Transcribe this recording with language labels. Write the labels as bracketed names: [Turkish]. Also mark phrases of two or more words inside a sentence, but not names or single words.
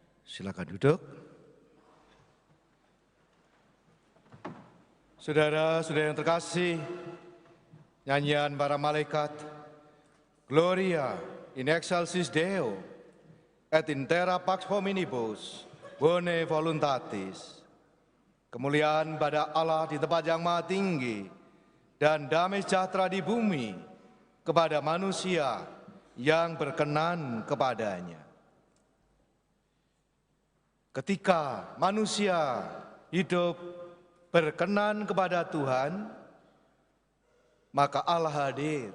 [Indonesian] Silakan duduk. Saudara-saudara yang terkasih, nyanyian para malaikat, [Latin] Gloria in excelsis Deo, et in terra pax hominibus, bone voluntatis. [Indonesian] Kemuliaan pada Allah di tempat yang maha tinggi, dan damai sejahtera di bumi kepada manusia yang berkenan kepadanya. Ketika manusia hidup berkenan kepada Tuhan, maka Allah hadir.